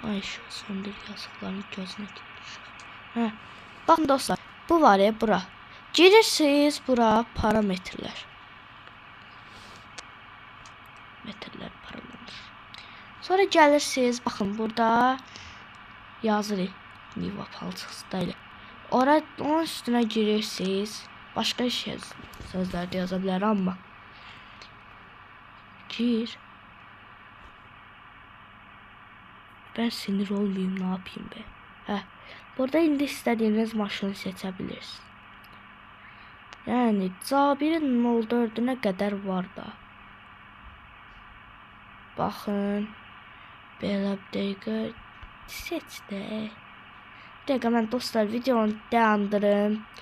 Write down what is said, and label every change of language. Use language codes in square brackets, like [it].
[az] Ay, söndür yazıqların gözünə girir. Baxın dostlar, bu var ya, bura. Girirsiniz bura, parametrlər. Parametr. Sonra gəlirsiniz, baxın burada yazırıq. Niva palçıqsda ilə. Onun üstünə girirsiniz. Başqa sözlər də yaza bilər, amma gir. [tr] Ben sinir olmayayım, ne yapayım be. [az] Burada indi istədiyiniz maşını seçə bilirsiniz. Yəni Cabirin 04-ünə qədər var da. Baxın. Belə bir dəqiqə seçdə. Bir dəqiqə mən dostlar videonu dayandırım.